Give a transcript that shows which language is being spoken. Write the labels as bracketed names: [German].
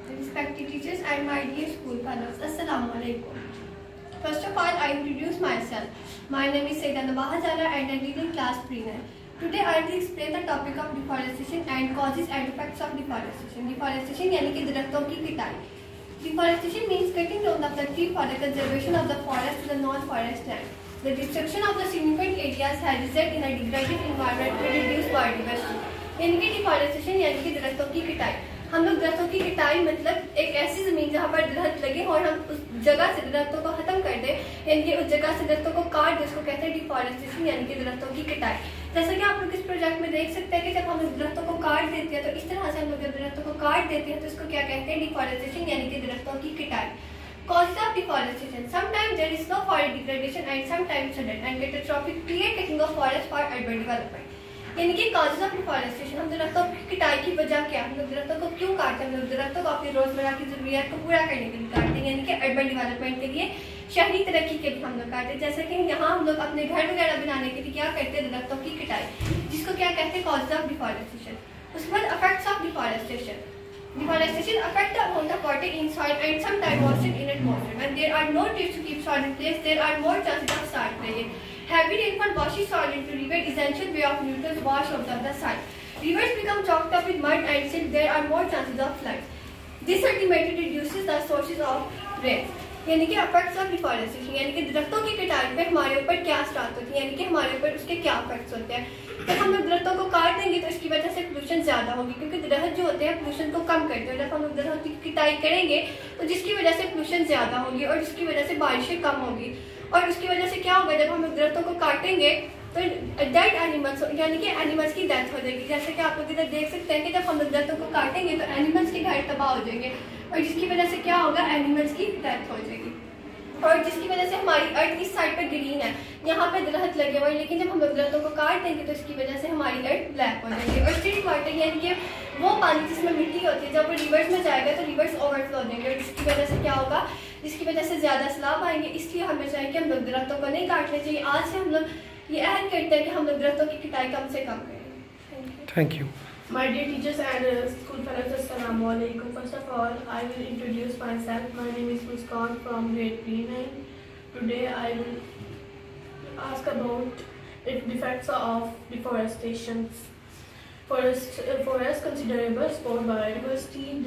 [English] respected teachers and my dear school fellows. Assalamu alaikum. First of all, I introduce myself. My name is Sayyida Nabaha Zara and I read in class pre-9. Today I will explain the topic of deforestation and causes and effects of deforestation. [Hindi] Deforestation यानी कि दरख्तों की कटाई. [English] Deforestation means cutting down of the tree for the conservation of the forest to the non-forest land. The destruction of the significant areas has resulted in a degraded environment to reduce biodiversity. [Hindi] यानी कि deforestation यानी कि दरख्तों की कटाई. हम लोग दरख्तों की कटाई मतलब एक ऐसी जमीन जहाँ पर दरख्त लगे और हम उस जगह से दरख्तों को खत्म कर दें, यानी कि उस जगह से दरख्तों को काट दें, उसको कहते हैं डिफॉरेस्टेशन यानी कि दरख्तों की कटाई. जैसा कि आप लोग इस प्रोजेक्ट में देख सकते हैं कि जब हम दरख्तों को काट देते हैं तो इस तरह से हम लोग जब दरख्तों को काट देते हैं तो इसको क्या कहते हैं, डिफॉरेस्टेशन यानी कि दरख्तों की कटाई. [English] Causes of deforestation. Sometimes there is no forest degradation and sometimes sudden and catastrophic clear cutting of forest for urban development. [Hindi] यानी कि कॉजेज ऑफ डिफॉरेस्टेशन, हम दरख्तों की कटाई की वजह क्या, हम लोग दरख्तों को क्यों काटते हैं, हम लोग दरख्तों को अपनी रोजमर्रा की जरूरियात को पूरा करने के लिए काटते हैं, यानी कि अर्बन डेवलपमेंट के लिए, शहरी तरक्की के लिए हम लोग काटते हैं. जैसे कि यहाँ हम लोग अपने घर वगैरह बनाने के लिए क्या करते हैं, दरख्तों की कटाई, जिसको क्या कहते हैं, कॉजेज ऑफ डिफॉरेस्टेशन. उसके बाद effects of deforestation. [English] Deforestation affects the amount of water in soil and sometimes moisture in atmosphere. When there are no trees to keep soil in place, there are more chances of soil breaking. Heavy rainfall washes soil into river, essential way of nutrients wash out of the soil. Rivers become choked up with mud and silt. There are more chances of floods. This ultimately reduces the sources of rain. [Hindi] यानी कि effects of deforestation यानी कि दरख्तों की कटाई पे हमारे ऊपर क्या असर होती है, यानी कि हमारे ऊपर उसके क्या इफेक्ट्स होते हैं. जब हम लोग दरख्तों को काट देंगे तो इसकी वजह से पोल्यूशन ज्यादा होगी, क्योंकि दरख्त जो होते हैं पोल्यूशन को कम करते हैं. जब हम लोग दरख्तों की कटाई करेंगे तो जिसकी वजह से पोल्यूशन ज्यादा होगी और जिसकी वजह से बारिशें कम होगी. और उसकी वजह से क्या होगा, जब हम लोग दरख्तों को काटेंगे तो डेड एनिमल्स यानी कि एनिमल्स की डेथ हो जाएगी. जैसे कि आप लोग इधर देख सकते हैं कि जब हम लोग दरख्तों को काटेंगे तो एनिमल्स के घर तबाह हो जाएंगे और जिसकी वजह से क्या होगा, एनिमल्स की डेथ हो जाएगी. और जिसकी वजह से हमारी अर्थ इस साइड पर ग्रीन है, यहाँ पे दरख्त लगे हुए हैं, लेकिन जब हम लोग दरख्तों को काट देंगे तो इसकी वजह से हमारी अर्थ ब्लैक हो जाएगी. और स्ट्रीट वाटर यानी कि वो पानी जिसमें मिट्टी होती है, जब वो रिवर्स में जाएगा तो रिवर्स ओवरफ्लो हो जाएंगे और जिसकी वजह से क्या होगा, जिसकी वजह से ज्यादा सैलाब आएंगे. इसलिए हमें चाहिए कि हम लोग दरख्तों को नहीं काटने चाहिए. आज से हम लोग ये अहद करते हैं कि हम लोग दरख्तों की कटाई कम से कम करें. [English] Thank you. My dear teachers and school fellows, Assalamu alaikum. First of all, I will introduce myself. My name is Muskan from grade P9. Today I will ask about the effects of deforestation. Forests considerable for biodiversity.